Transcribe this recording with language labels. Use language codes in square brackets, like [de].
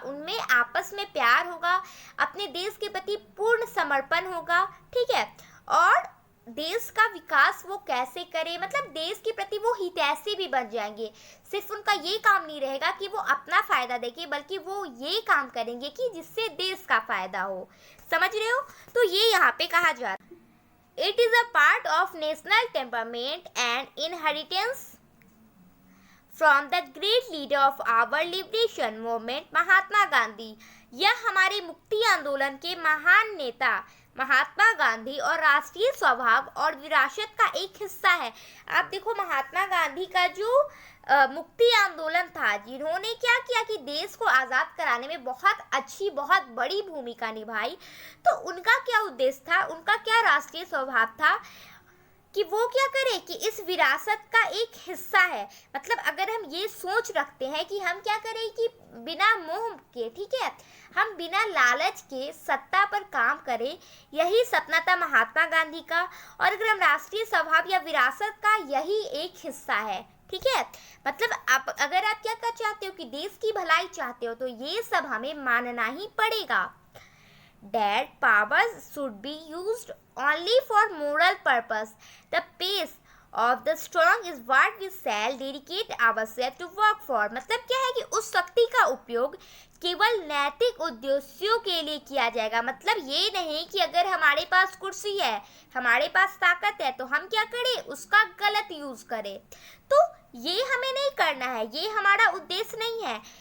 [hi] उनमें आपस में प्यार होगा, अपने देश के प्रति पूर्ण समर्पण होगा, ठीक है। और देश का विकास वो कैसे करे, मतलब देश के प्रति वो हितैषी भी बन जाएंगे। सिर्फ उनका ये काम नहीं रहेगा कि वो अपना फायदा देखें बल्कि वो ये काम करेंगे कि जिससे देश का फायदा हो। समझ रहे हो? तो ये यहाँ पे कहा जा रहा है [en] It is a part of national temperament and inheritance from the great leader of our liberation movement Mahatma Gandhi. [hi] यह हमारे मुक्ति आंदोलन के महान नेता महात्मा गांधी और राष्ट्रीय स्वभाव और विरासत का एक हिस्सा है। आप देखो महात्मा गांधी का जो मुक्ति आंदोलन था, जिन्होंने क्या किया कि देश को आज़ाद कराने में बहुत अच्छी बहुत बड़ी भूमिका निभाई। तो उनका क्या उद्देश्य था, उनका क्या राष्ट्रीय स्वभाव था कि वो क्या करे कि इस विरासत का एक हिस्सा है। मतलब अगर हम ये सोच रखते हैं कि हम क्या करें कि बिना मोह के, ठीक है, हम बिना लालच के सत्ता पर काम करें, यही सपना था महात्मा गांधी का। और अगर हम राष्ट्रीय स्वभाव या विरासत का यही एक हिस्सा है, ठीक है। मतलब आप अगर आप क्या कर चाहते हो कि देश की भलाई चाहते हो तो ये सब हमें मानना ही पड़ेगा। [en] That powers should be used only for moral purpose. The pace of the strong is what we shall dedicate ourselves to work for। [hi] मतलब क्या है कि उस शक्ति का उपयोग केवल नैतिक उद्देश्यों के लिए किया जाएगा। मतलब ये नहीं कि अगर हमारे पास कुर्सी है, हमारे पास ताकत है तो हम क्या करें, उसका गलत यूज करें। तो ये हमें नहीं करना है, ये हमारा उद्देश्य नहीं है।